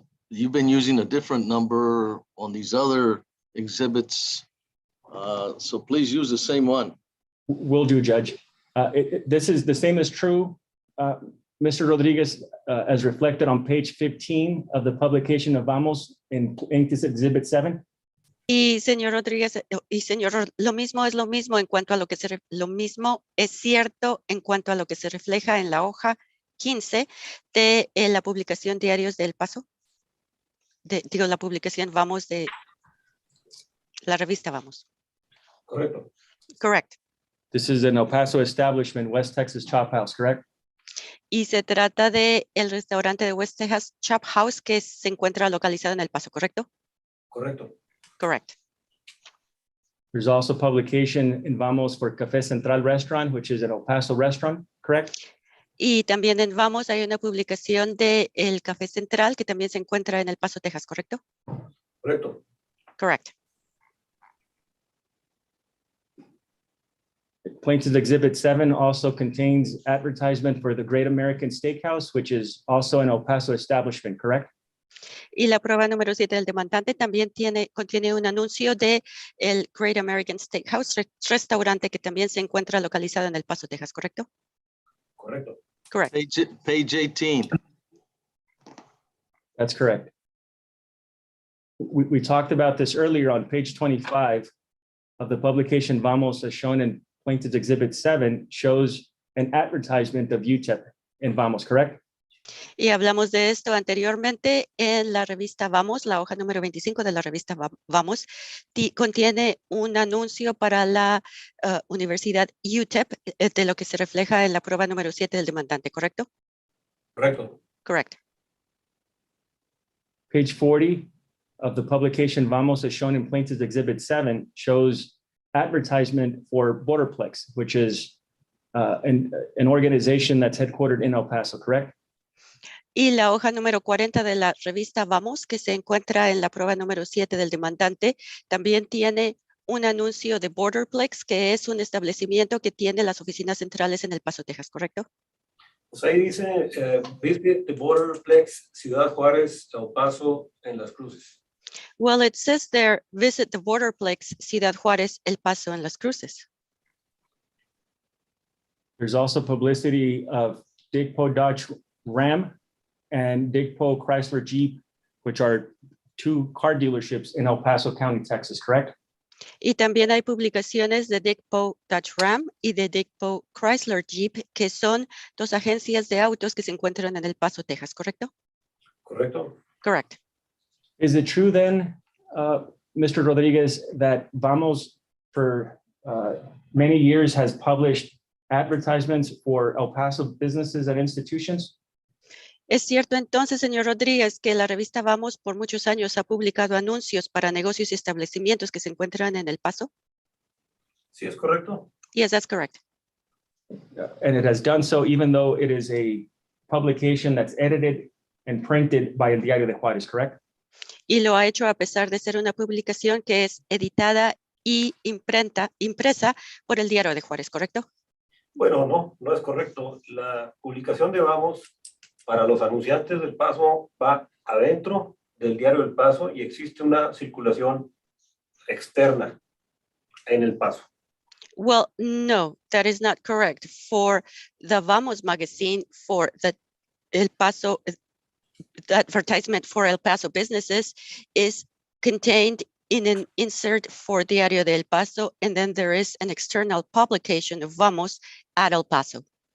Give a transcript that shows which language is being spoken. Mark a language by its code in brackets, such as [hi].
[en] You've been using a different number on these other exhibits. So please use the same one. Will do, Judge. This is the same as true, Mr. Rodriguez, as reflected on page 15 of the publication of Vamos in Plaintiff's Exhibit 7. [es] Y señor Rodríguez, lo mismo es lo mismo en cuanto a lo que lo mismo es cierto en cuanto a lo que se refleja en la hoja 15 de la publicación Diarios del Paso. Digo, la publicación Vamos de la revista Vamos. Correcto. [en] Correct. This is an El Paso establishment, West Texas Chop House, correct? [es] Y se trata de el restaurante de West Texas Chop House que se encuentra localizado en El Paso, ¿correcto? Correcto. [en] Correct. There's also publication in Vamos for Café Central Restaurant, which is an El Paso restaurant, correct? [es] Y también en Vamos hay una publicación de el Café Central que también se encuentra en El Paso, Texas, ¿correcto? Correcto. [en] Correct. Plaintiff's Exhibit 7 also contains advertisement for the Great American Steakhouse, which is also an El Paso establishment, correct? [es] Y la prueba número 7 del demandante también contiene un anuncio de el Great American Steakhouse, restaurante que también se encuentra localizado en El Paso, Texas, ¿correcto? Correcto. [en] Correct. Page 18. That's correct. We talked about this earlier on page 25 of the publication Vamos, as shown in Plaintiff's Exhibit 7, shows an advertisement of UTEP in Vamos, correct? [es] Y hablamos de esto anteriormente en la revista Vamos, la hoja número 25 de la revista Vamos, contiene un anuncio para la Universidad UTEP de lo que se refleja en la prueba número 7 del demandante, ¿correcto? Correcto. [en] Correct. Page 40 of the publication Vamos, as shown in Plaintiff's Exhibit 7, shows advertisement for Borderplex, which is an organization that's headquartered in El Paso, correct? [es] Y la hoja número 40 de la revista Vamos, que se encuentra en la prueba número 7 del demandante, también tiene un anuncio de Borderplex, que es un establecimiento que tiene las oficinas centrales en El Paso, Texas, ¿correcto? Pues ahí dice, [en] visit the Borderplex, [es] Ciudad Juárez, El Paso, en Las Cruces. [en] Well, it says there, visit the borderplex, Ciudad Juárez, El Paso, and Las Cruces. There's also publicity of Digpo Dodge Ram and Digpo Chrysler Jeep, which are two car dealerships in El Paso County, Texas, correct? [es] Y también hay publicaciones de Digpo Dodge Ram y de Digpo Chrysler Jeep, que son dos agencias de autos que se encuentran en El Paso, Texas, ¿correcto? ¿Correcto? [en] Correct. Is it true then, Mr. Rodriguez, that Vamos for many years has published advertisements for El Paso businesses and institutions? [es] Es cierto entonces, señor Rodríguez, que la revista Vamos por muchos años ha publicado anuncios para negocios y establecimientos que se encuentran en El Paso? ¿Sí es correcto? [en] Yes, that's correct. And it has done so even though it is a publication that's edited and printed by El Diario de Juárez, correct? [es] Y lo ha hecho a pesar de ser una publicación que es editada y impresa por el Diario de Juárez, ¿correcto? Bueno, no es correcto. La publicación de Vamos para los anunciantes del Paso va adentro del Diario del Paso y existe una circulación externa en el Paso. [en] Well, no, that is not correct. For the Vamos magazine, for the El Paso, the advertisement for El Paso businesses is contained in an insert for Diario de El Paso, and then there is an external publication of Vamos at El Paso.